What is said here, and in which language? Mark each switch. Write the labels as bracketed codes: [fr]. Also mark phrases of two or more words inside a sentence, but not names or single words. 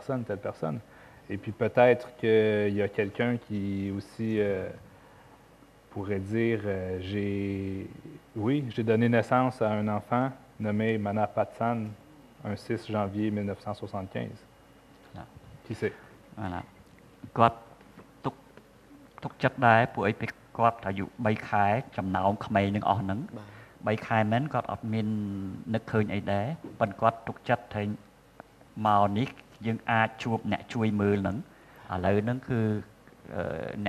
[fr] » Et puis peut-être qu'il y a quelqu'un qui aussi pourrait dire j'ai donné naissance à un enfant nommé Mana Patsan un 6 janvier 1975. Qui sait? Voilà. [km] គាត់ទុកចិត្តដែរពួកអីពេលគាត់អាយុ3ខែចំណោមក្មេងនឹងអស់ហ្នឹង3ខែមែនគាត់អត់មាននឹកឃើញអីដែរប៉ុន្តែគាត់ទុកចិត្តថាមកនេះយើងអាចជួបអ្នកជួយមើលហ្នឹងឥឡូវហ្នឹងគឺអ្នក